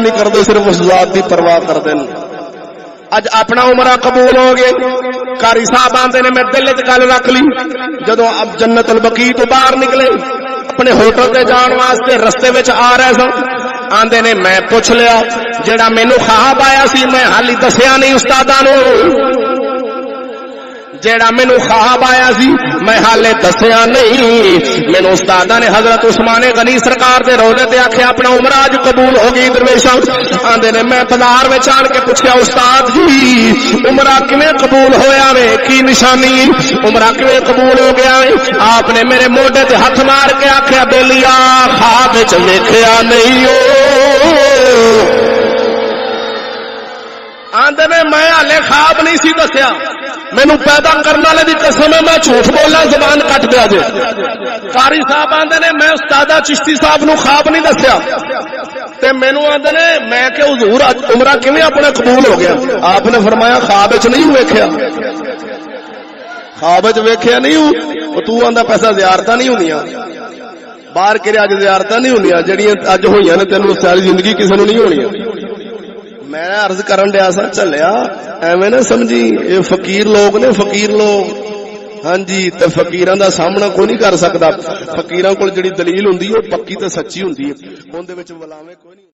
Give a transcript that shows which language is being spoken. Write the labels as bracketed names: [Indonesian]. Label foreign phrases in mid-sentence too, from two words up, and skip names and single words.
[Urdu] نہیں کرتے [Punjabi] صرف اس ذات دی پرواہ کرتے اج اپنا عمرہ قبول ہو گئے قاری صاحب آندے نے میں دل وچ گل رکھ لی جدوں اب جنت البقیع تو باہر نکلے اپنے ہوٹل تے جان واسطے رستے وچ آ رہے سن آندے نے میں پوچھ لیا جیڑا مینوں خواب آیا سی میں حالی دسیا نہیں استاداں نوں جیڑا مینوں خواب آیا سی میں حالے دسیا نہیں مینوں استاداں نے حضرت عثمان غنی سرکار دے روضے تے آکھیا اپنا عمرہ اج قبول ہو گئی درویشاں آندے نے میں بازار وچ آن کے پوچھیا استاد جی عمرہ کیویں قبول ہویا وے کی نشانی عمرہ کیویں قبول ہو گیا وے آپ نے میرے موڈے تے ہاتھ مار کے آکھیا بیلیا خواب وچ ویکھیا نہیں او آندے نے میں حالے خواب نہیں سی دسیا مینوں پیدا کرنے والے دی قسم ہے میں جھوٹ بولنا زبان کٹ دیا جے. قاری صاحب آندے نے میں استاد چشتی صاحب نو خواب نہیں دسیا تے مینوں آندے نے میں کہ حضور عمرہ کیویں اپنا قبول ہو گیا. آپ نے فرمایا خواب وچ نہیں ویکھیا, خواب وچ ویکھیا نہیں او تو آندا پیسہ زیارتاں نہیں ہوندیاں باہر کرے اج زیارتاں نہیں ہوندیاں جڑیاں اج ہوئیاں نے تینوں ساری زندگی کسے نوں نہیں ہونیاں. میں عرض کرن دیا سا چلیا ایویں نہ سمجھی یہ فقیر لوگ نے فقیر لوگ. ہاں جی تے فقیراں دا سامنا کوئی نہیں کر سکدا. فقیراں کول جڑی دلیل ہوندی ہے پکی تے سچی ہوندی ہے, اون دے وچ ولاویں کوئی نہیں.